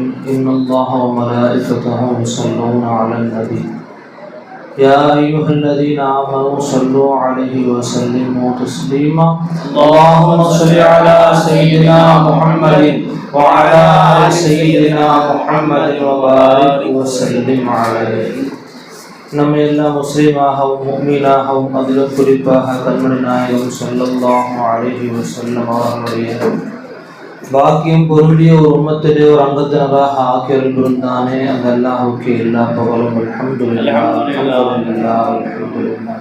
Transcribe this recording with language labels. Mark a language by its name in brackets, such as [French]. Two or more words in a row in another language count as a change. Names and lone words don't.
[Arabic] إن الله وملائكته يصلون على النبي يا أيها الذين آمنوا صلوا عليه وسلموا تسليما. اللهم صل على سيدنا محمد وعلى آل سيدنا محمد وبارك وسلم عليه. [Tamil] நம்ம எல்லாம் முஸ்லீமாகவும் முஃமினாகவும் அதிலும் குறிப்பாக கண்மணி நாயகம் [Arabic] صلى الله عليه وسلم [Tamil] அவர்களுடைய பாக்கியம் பொருந்திய ஒரு உம்மத்திலே ஒரு அங்கத்தினராக ஆக்கியல் புரிந்தானே அந்த அல்லாஹ்வுக்கு எல்லா புகழும். [Arabic] الحمد لله الحمد لله الحمد لله.